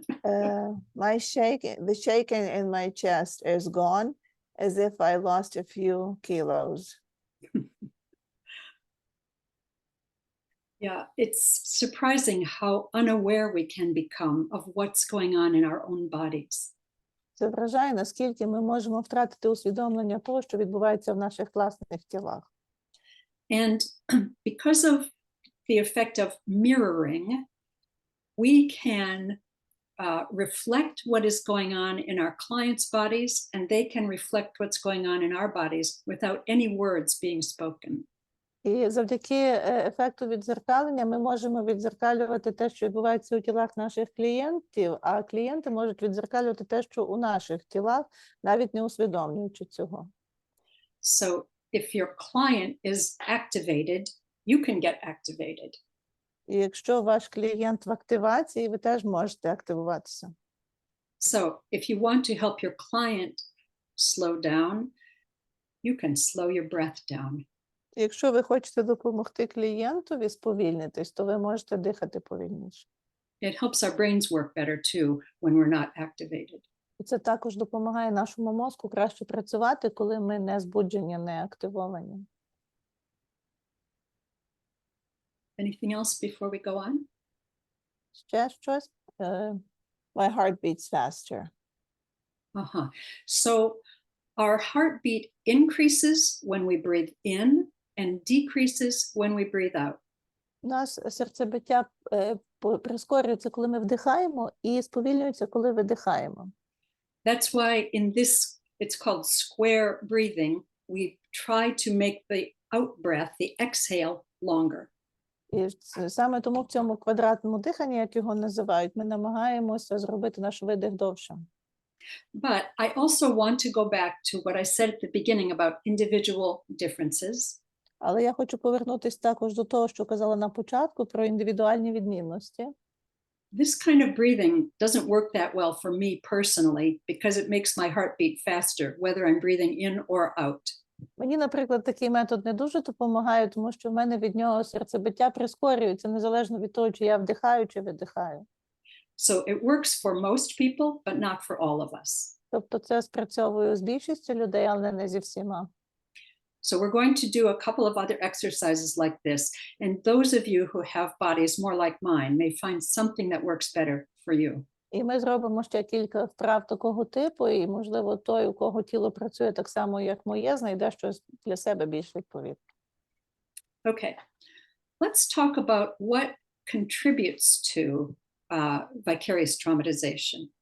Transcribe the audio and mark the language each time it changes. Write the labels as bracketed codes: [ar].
[en] The shaking in my chest is gone, as if I lost a few kilos. Yeah, it's surprising how unaware we can become of what's going on in our own bodies. [uk] Це вражає, наскільки ми можемо втратити усвідомлення того, що відбувається в наших власних тілах. [en] And because of the effect of mirroring, we can reflect what is going on in our clients' bodies, and they can reflect what's going on in our bodies without any words being spoken. [uk] І завдяки ефекту віддзеркалення ми можемо віддзеркалювати те, що відбувається у тілах наших клієнтів, а клієнти можуть віддзеркалювати те, що у наших тілах, навіть не усвідомлюючи цього. [en] So if your client is activated, you can get activated. [uk] І якщо ваш клієнт в активації, ви теж можете активуватися. [en] So if you want to help your client slow down, you can slow your breath down. [uk] Якщо ви хочете допомогти клієнтові сповільнитись, то ви можете дихати повільніше. [en] It helps our brains work better too when we're not activated. [uk] І це також допомагає нашому мозку краще працювати, коли ми не збуджені, не активовані. [en] Anything else before we go on? [uk] Ще щось? [en] My heart beats faster. So our heartbeat increases when we breathe in and decreases when we breathe out. [uk] У нас серцебиття прискорюється, коли ми вдихаємо, і сповільнюється, коли видихаємо. [en] That's why in this, it's called square breathing, we try to make the out breath, the exhale, longer. [uk] І саме тому в цьому квадратному диханні, як його називають, ми намагаємося зробити наш видих довшим. [en] But I also want to go back to what I said at the beginning about individual differences. [uk] Але я хочу повернутися також до того, що казала на початку, про індивідуальні відмінності. [en] This kind of breathing doesn't work that well for me personally because it makes my heart beat faster, whether I'm breathing in or out. [uk] Мені, наприклад, такий метод не дуже допомагає, тому що в мене від нього серцебиття прискорюється, незалежно від того, чи я вдихаю, чи видихаю. [en] So it works for most people, but not for all of us. [uk] Тобто це спрацьовує з більшістю людей, але не зі всіма. [en] So we're going to do a couple of other exercises like this. And those of you who have bodies more like mine may find something that works better for you. [uk] І ми зробимо ще кілька вправ такого типу, і, можливо, той, у кого тіло працює так само, як моє, знайде щось для себе більш відповідне. [en] Okay, let's talk about what contributes to vicarious traumatization.